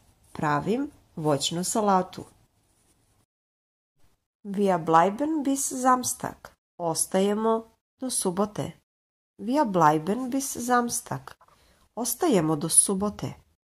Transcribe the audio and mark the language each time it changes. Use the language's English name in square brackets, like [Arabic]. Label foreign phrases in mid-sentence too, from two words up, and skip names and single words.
[Serbian] Pravim voćnu salatu. [German] Wir bleiben bis Samstag. [Serbian] Ostajemo do subote. [German] Wir bleiben bis Samstag. [Serbian] Ostajemo do subote.